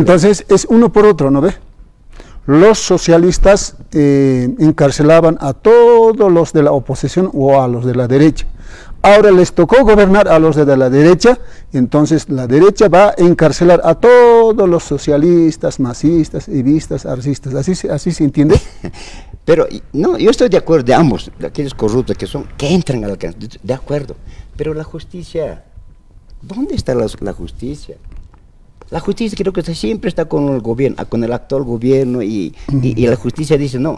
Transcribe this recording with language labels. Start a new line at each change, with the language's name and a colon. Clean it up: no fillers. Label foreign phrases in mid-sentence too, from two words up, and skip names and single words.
Spanish: Entonces, es uno por otro, ¿no ve? Los socialistas encarcelaban a todos los de la oposición o a los de la derecha. Ahora les tocó gobernar a los de la derecha, entonces la derecha va a encarcelar a todos los socialistas, masistas, evistas, arcistas. ¿Así se entiende? Pero no, yo estoy de acuerdo de ambos, de aquellos corruptos que entran al cárcel, de acuerdo. Pero la justicia, ¿dónde está la justicia? La justicia creo que siempre está con el gobierno, con el actual gobierno y la justicia dice no.